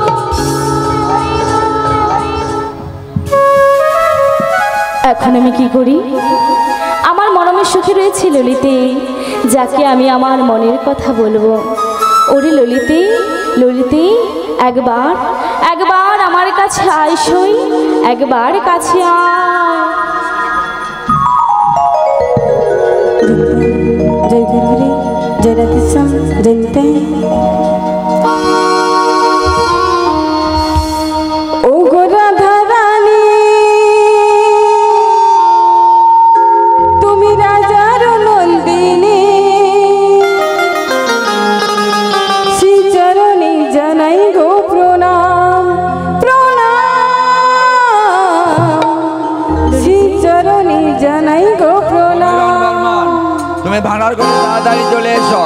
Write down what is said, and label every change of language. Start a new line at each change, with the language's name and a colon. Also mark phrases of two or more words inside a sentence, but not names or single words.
Bangla: এখন আমি কি করি? আমার মনমে সুখে রয়েছে ললিতে, যাকে আমি আমার মনের কথা বলবো। ওরে ললিতে ললিতে একবার একবার আমার কাছে আয় সই, একবার কাছে আয়। জয় গুরুহরি জয় রাধেশ্যাম জয় নিতাই। ও গো রাধা রানী তুমি রাজার নন্দিনী শ্রী চরণী জানাই গো প্রণাম প্রণাম শ্রী চরণী জানাই গো প্রণাম प्रणाम श्री चरणी जानाई गो प्रणाम। তুমি ভাড়ার করে তাড়াতাড়ি চলে এসো।